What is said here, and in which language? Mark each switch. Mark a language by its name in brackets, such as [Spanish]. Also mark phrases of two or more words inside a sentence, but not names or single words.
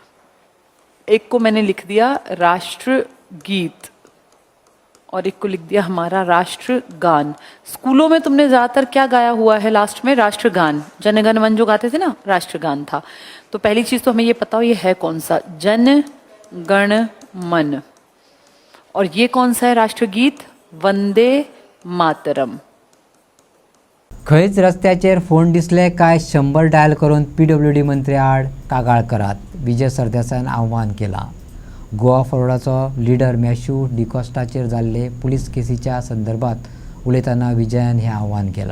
[Hindi] एक को मैंने लिख दिया राष्ट्रगीत और एक को लिख दिया हमारा राष्ट्रगान. स्कूलों में तुमने ज्यादातर क्या गाया हुआ है लास्ट में? राष्ट्रगान. जनगण मन जो गाते थे ना, राष्ट्रगान था. तो पहली चीज तो हमें ये पता हो ये है कौन सा? जन गण मन. और ये कौन सा है राष्ट्रगीत? वंदे मातरम. [Konkani] खंयच रस्त्याचेर फोन दिसले काय 100 डायल करून PWD मंत्री आड कागाळ करात. विजय सरदेसायान आव्हान केला. गोवा फॉरवर्डाचो लीडर मॅथ्यू डिकॉस्टाचेर जाल्ले पुलीस केसीच्या संदर्भात उलयतना विजयान हें आव्हान केलां.